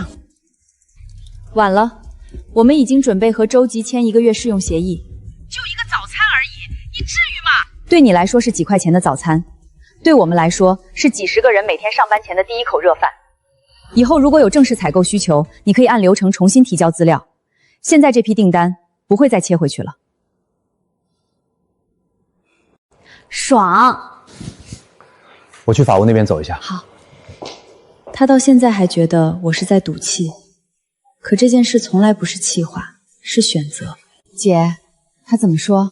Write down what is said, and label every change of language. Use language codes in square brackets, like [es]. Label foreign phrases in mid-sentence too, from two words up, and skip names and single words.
[zh] 晚了，我們已經準備和洲際簽1個月試用協議。就一個早餐而已，你至於嗎？對你來說是幾塊錢的早餐，對我們來說是幾10個人每天上班前的第一口熱飯。以後如果有正式採購需求，你可以按流程重新提交資料。現在這批訂單不會再切回去了。爽。我去法务那边走一下。好。他到现在还觉得我是在赌气，可这件事从来不是气话，是选择。姐，他怎么说？